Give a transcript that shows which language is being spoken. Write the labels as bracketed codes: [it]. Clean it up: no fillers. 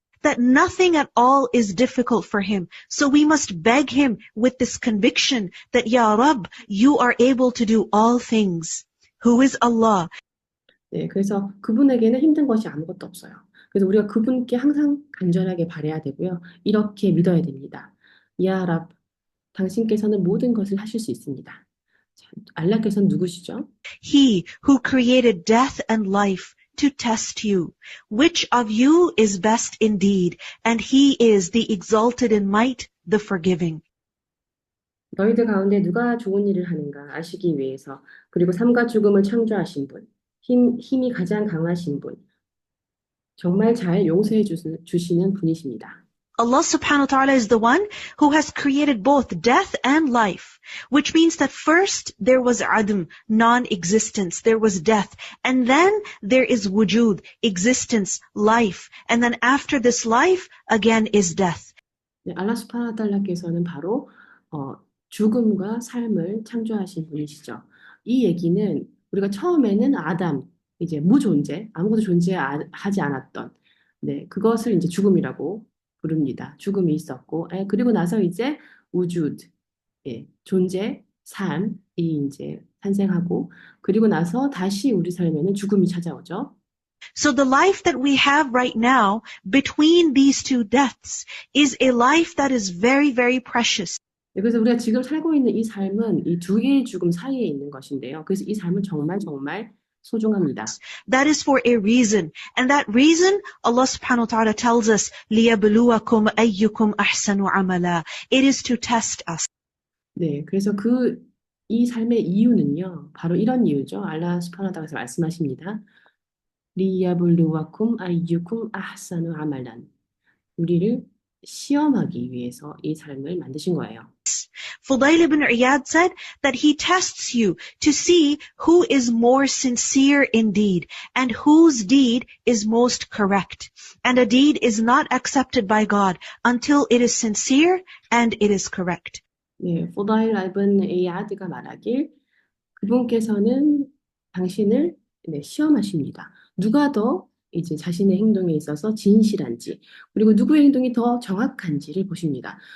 [en] That nothing at all is difficult for him. So we must beg him with this conviction that, [ar] Ya Rabb, [en] you are able to do all things. Who is Allah? [ko] 네, 그래서 그분에게는 힘든 것이 아무것도 없어요. 그래서 우리가 그분께 항상 간절하게 바라야 되고요. 이렇게 믿어야 됩니다. [ar] 야 랍, [ko] 당신께서는 모든 것을 하실 수 있습니다. 자, 알라께서는 누구시죠? [en] He who created death and life to test you. Which of you is best indeed? And he is the exalted in might, the forgiving. [ko] 너희들 가운데 누가 좋은 일을 하는가 아시기 위해서 그리고 삶과 죽음을 창조하신 분, 힘이 가장 강하신 분, 정말 잘 용서해 주시는 분이십니다. [en] Allah subhanahu wa ta'ala is the one who has created both death and life, which means that first there was adam, non-existence, there was death, and then there is wujud, existence, life, and then after this life, again is death. [ko] 네, 알라 수브하나후 달라께서는 바로 죽음과 삶을 창조하신 분이시죠. 이 얘기는 우리가 처음에는 아담, 이제 무존재, 아무것도 존재하지 않았던, 네, 그것을 이제 죽음이라고 부릅니다. 죽음이 있었고, 그리고 나서 이제 우주드, 예, 존재, 삶이 이제 탄생하고, 그리고 나서 다시 우리 삶에는 죽음이 찾아오죠. [en] So the life that we have right now between these two deaths is a life that is very, very precious. [ko] 네, 그래서 우리가 지금 살고 있는 이 삶은 이 두 개의 죽음 사이에 있는 것인데요. 그래서 이 삶은 정말 정말 소중합니다. [en] That is for a reason. And that reason, Allah subhanahu wa ta'ala tells us, [ar] لِيَبْلُوَكُمْ أَيُّكُمْ أَحْسَنُ عَمَلًا. [en] It is to test us. [ko] 네, 그래서 이 삶의 이유는요, 바로 이런 이유죠. 알라 수브하나후 달라께서 말씀하십니다. [ar] 리야블루와쿰 아이유쿰 아ഹ사누 아말란. [ko] 우리를 시험하기 위해서 이 삶을 만드신 거예요. [en] Fudayl ibn Iyad said that he tests you to see who is more sincere in deed and whose deed is most correct. And a deed is not accepted by God until it is sincere and it is correct. [ko] 네, 포다일 이븐 에이아드가 말하길 그분께서는 당신을 시험하십니다. 누가 더 이제 자신의 행동에 있어서 진실한지, 그리고 누구의 행동이 더 정확한지를 보십니다.